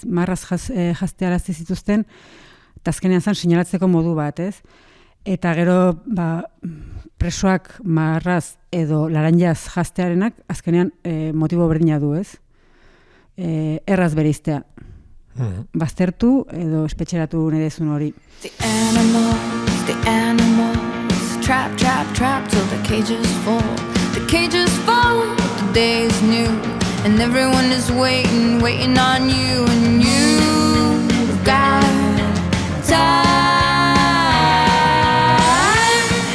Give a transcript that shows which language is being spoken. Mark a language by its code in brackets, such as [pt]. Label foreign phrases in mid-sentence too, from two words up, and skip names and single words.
[eu] Marraz jaztearazte zituzten, eta azkenean zan sinalatzeko modu bat, ez? Eta gero, presoak marraz edo laranjaz jaztearenak, azkenean motibo berdina du, ez? Erraz bereiztea. Baztertu edo espetxeratu nedezun hori. [en] The animals, trap till the cages fall. The cages fall, the day is new, and everyone is waiting on you, and you've got time.